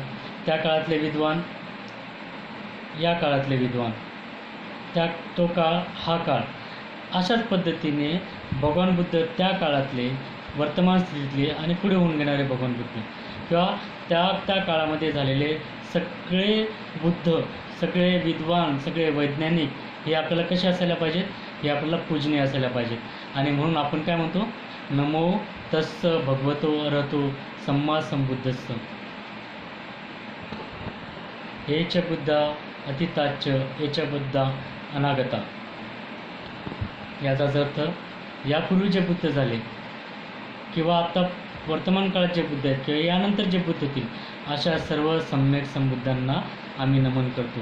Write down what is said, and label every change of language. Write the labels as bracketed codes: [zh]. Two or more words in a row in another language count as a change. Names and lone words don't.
[mr] त्या काळातले विद्वान, या काळातले विद्वान, तो काळ, हा काळ, अशाच पद्धतीने भगवान बुद्ध त्या काळातले, वर्तमान स्थितीतले आणि पुढे होऊन घेणारे भगवान बुद्ध किंवा त्या काळामध्ये झालेले सगळे बुद्ध, सगळे विद्वान, सगळे वैज्ञानिक हे आपल्याला कसे असायला पाहिजेत? हे आपल्याला पूजनीय असायला पाहिजेत. आणि म्हणून आपण काय म्हणतो? [pi] नमो तस्स भगवतो अरहतो सम्मा संबुद्धस्स. एच बुद्धा अतिताच्च एच बुद्धा अनागता. [mr] याचाच अर्थ यापूर्वी जे बुद्ध झाले किंवा आता वर्तमान काळात जे बुद्ध आहेत किंवा यानंतर जे बुद्ध होतील अशा सर्व सम्यक संबुद्धांना आम्ही नमन करतो.